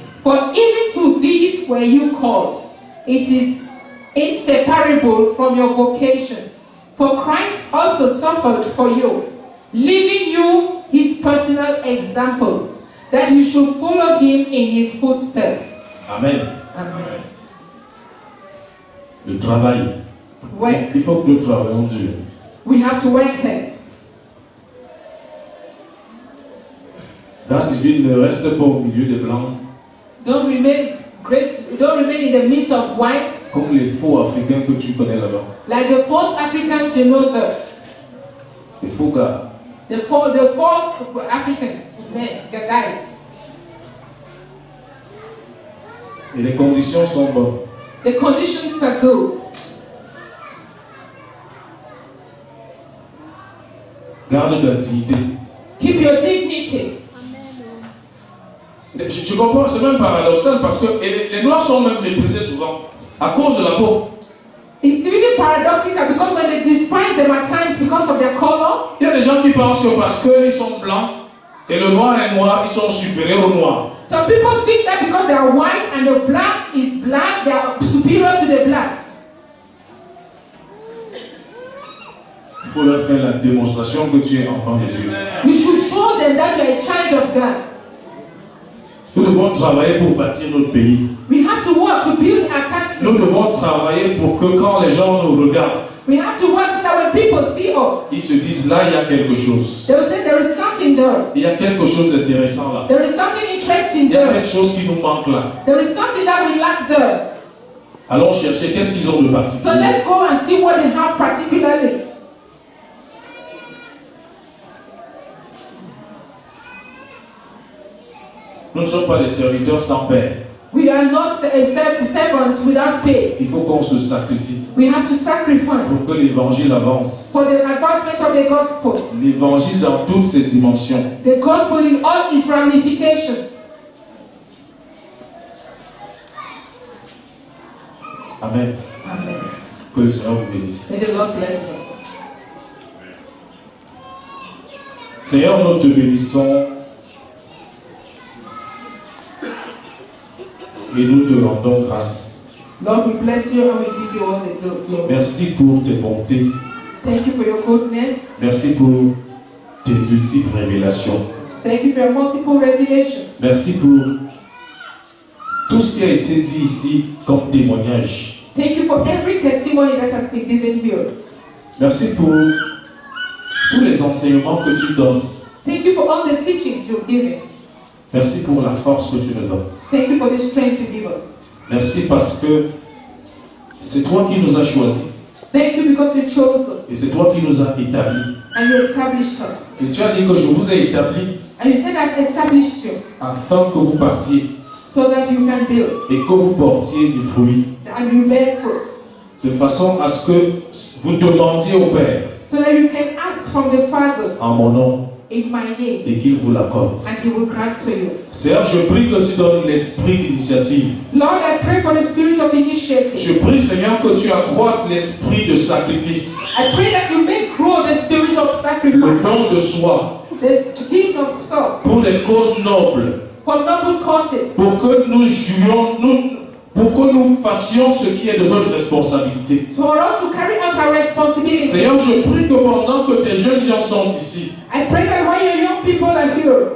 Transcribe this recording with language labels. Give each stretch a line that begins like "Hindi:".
English: For even to these were you called. It is inseparable from your vocation. For Christ also suffered for you, leaving you his personal example, that you should follow him in his footsteps. Amen. Amen.
French: Le travail.
English: Work.
French: Il faut que nous travaillions dur.
English: We have to work hard.
French: Grâce divine ne reste pas au milieu des blancs
English: Don't remain in the midst of white,
French: comme les faux africains que tu connais là-bas.
English: like the false Africans, you know,
French: Les faux gars.
English: the false Africans, men, the guys.
French: Et les conditions sont bonnes.
English: The conditions are good.
French: Garde ta dignité.
English: Keep your dignity.
French: Tu comprends, c'est même paradoxal parce que les noirs sont même méprisés souvent à cause de la peau.
English: It's really paradoxical because when they despise them at times because of their color,
French: Il y a des gens qui pensent que parce qu'ils sont blancs et le noir est noir, ils sont supérieurs au noir.
English: some people think that because they are white and the black is black, they are superior to the blacks.
French: Il faut leur faire la démonstration que tu es enfant de Dieu.
English: You should show them that you are a child of God.
French: Nous devons travailler pour bâtir notre pays.
English: We have to work to build our
French: Nous
English: country.
French: devons travailler pour que quand les gens nous regardent,
English: We have to work so that when people see us,
French: ils se disent là, il y a quelque chose.
English: they will say there is something there.
French: Il y a quelque chose d'intéressant là.
English: There is something interesting
French: Il y a
English: there.
French: quelque chose qui nous manque là.
English: There is something that we lack there.
French: Allons chercher qu'est-ce qu'ils ont de
English: So
French: particulier.
English: let's go and see what they have particularly.
French: Nous ne sommes pas des serviteurs sans père.
English: We are not servants without pay.
French: Il faut qu'on se sacrifie
English: We have to
French: pour
English: sacrifice
French: que l'évangile avance.
English: for the advancement of the gospel.
French: L'évangile dans toutes ses dimensions.
English: The gospel in all its ramifications.
French: Amen.
English: Amen.
French: Que le Seigneur vous bénisse.
English: May the Lord bless us.
French: Seigneur, nous te bénissons et nous te rendons grâce.
English: Lord, we bless you and we give you all the glory.
French: Merci pour tes bontés.
English: Thank you for your goodness.
French: Merci pour tes multiples révélations.
English: Thank you for your multiple revelations.
French: Merci pour tout ce qui a été dit ici comme témoignage.
English: Thank you for every testimony that has been given here.
French: Merci pour tous les enseignements que tu donnes.
English: Thank you for all the teachings you've given.
French: Merci pour la force que tu me donnes.
English: Thank you for the strength you give us.
French: Merci parce que c'est toi qui nous as choisis.
English: Thank you because you chose us
French: Et c'est toi qui nous as établis.
English: and you established us.
French: Et tu as dit que je vous ai établis
English: And you said I've established you
French: afin que vous partiez
English: so that you can build
French: et que vous portiez du fruit.
English: and you bear fruit.
French: De façon à ce que vous demandiez au Père
English: So that you can ask from the Father
French: en mon nom
English: in my name
French: et qu'il vous l'accorde.
English: and He will grant to you.
French: Seigneur, je prie que tu donnes l'esprit d'initiative.
English: Lord, I pray for the spirit of initiative.
French: Je prie, Seigneur, que tu accroisses l'esprit de sacrifice,
English: I pray that you make grow the spirit of
French: le
English: sacrifice,
French: don de soi,
English: the gift of self,
French: pour les causes nobles,
English: for noble causes,
French: pour que nous jouions, pour que nous fassions ce qui est de notre responsabilité.
English: for us to carry out our responsibility.
French: Seigneur, je prie que pendant que tes jeunes gens sont ici,
English: I pray that while your young people are here,